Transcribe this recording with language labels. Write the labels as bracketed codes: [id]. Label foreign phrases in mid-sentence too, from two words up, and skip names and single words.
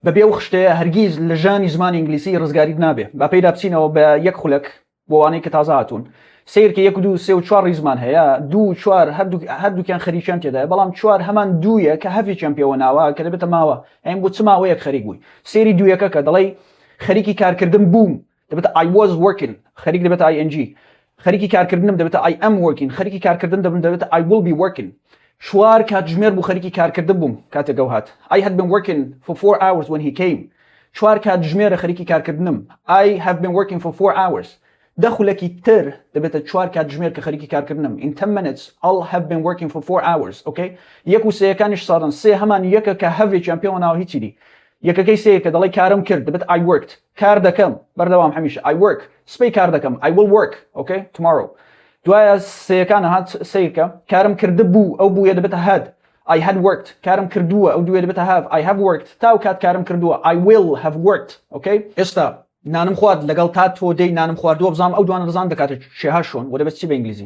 [ckb] بەبێ و خشتەیە هەرگیز لە ژانی زمانی ئینگلیسی ڕزگاریت نابێ با پێدا بچینەوە بە یەک خولەک بۆ وانەی کە تازە هاتوون سیرکە 1 2 3 و 4 ریزمان هەیە 2 4 هەردووکیان خەریکیان تێدایە بەڵام 4 هەمان دوویە کە هەفێکیان پێوە ناوە کە دەبێتە ماوە ئەم بۆ چ ماوەیەک خەریک بووی سێری دوویەکە کە دەڵێ خەریکی کارکردن بووم دەبێتە [en] I was working [ckb] خەریک دەبێتە ING خەریکی کارکردنم دەبێتە [en] I am working [ckb] خەریکی کارکردن دەبێتە [en] I will be working [ckb] شوار کاتژمێر بوو خەریکی کارکردن بووم کاتێک ئەو هات [en] I had been working for 4 hours when he came [ckb] شوار کاتژمێرە خەریکی کارکردنم [en] I have been working for 4 hours [ckb] دەخولەکی تر دەبێتە 4 کاتژمێر کە خەریکی کارکردنم [en] in 10 minutes I'll have been working for 4 hours okay [ckb] یەک و سێیەکانیش ساڵن سێ هەمان یەکە کە هەڤێکیان پێوە ناوە هیچی دی یەکەکەی سەیە کە دەڵێ کارم کرد دەبێت [en] I worked [ckb] کار دەکەم بەردەوام هەمیشە [en] I work [ckb] سبەی کار دەکەم [en] I will work okay tomorrow [ckb] دوایە سەیەکانە هات سەیەکە کارم کرده بوو ئەو بوویە دەبێتە [en] had I had worked [ckb] کارم کردووە ئەو دوویە دەبێتە [en] have I have worked [ckb] تاو کات کارم کردووە [en] I will have worked okay [ckb] ئێستا نانم خوارد لەگەڵ تا تۆ دەی نانم خواردووە بزانم ئەو دوانە ڕزان دەکاتە شێها شۆن و دەبێت چی بە ئینگلیزی